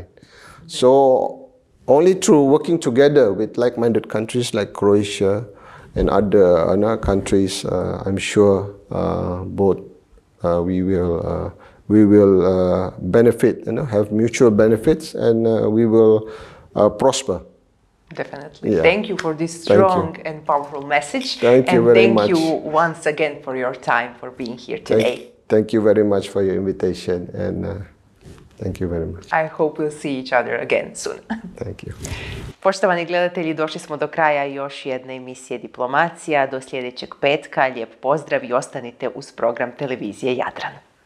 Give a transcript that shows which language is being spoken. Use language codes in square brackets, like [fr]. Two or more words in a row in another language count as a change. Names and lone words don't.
[en] So only through working together with like-minded countries like Croatia and other countries, I'm sure both we will benefit, have mutual benefits, and we will prosper. Definitely. Yeah. Thank you for this strong and powerful message. Thank you very much. And thank you once again for your time, for being here today. Thank you very much for your invitation, and thank you very much. I hope we'll see each other again soon. Thank you. [hr] Poštovani gledatelji, došli smo do kraja još jedne emisije Diplomacija. Do sljedećeg petka, lijep pozdrav i ostanite uz program televizije Jadran.